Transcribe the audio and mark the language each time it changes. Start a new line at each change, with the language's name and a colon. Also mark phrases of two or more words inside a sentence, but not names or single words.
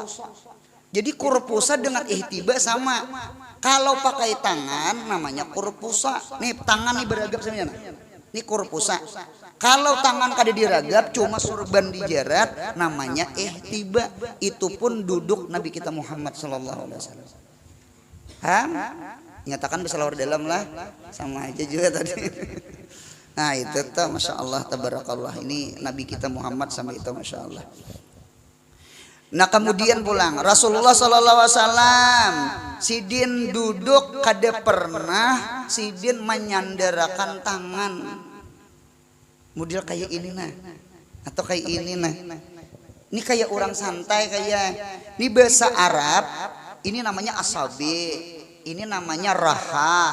Banjar: Jadi kurpusa dengan ihtiba sama. Kalau pakai tangan namanya kurpusa. Nih tangan nih beragam semuanya. Ini kurpusa. Kalau tangan kada diragap cuma surban dijarat namanya ihtiba. Itu pun duduk Nabi kita Muhammad
Arabic: صلى الله عليه وسلم.
Banjar: Nyatakan bisa luar dalam lah sama aja juga tadi. Nah itu tuh
Arabic: ما شاء الله تبارك الله
Banjar: ini Nabi kita Muhammad sama itu
Arabic: ما شاء الله.
Banjar: Nah kemudian pulang Rasulullah
Arabic: صلى الله عليه وسلم
Banjar: sidin duduk kada pernah sidin menyandarakan tangan. Model kayak ini nah atau kayak ini nah. Ini kayak orang santai kayak ini bahasa Arab ini namanya asabi, ini namanya rahah.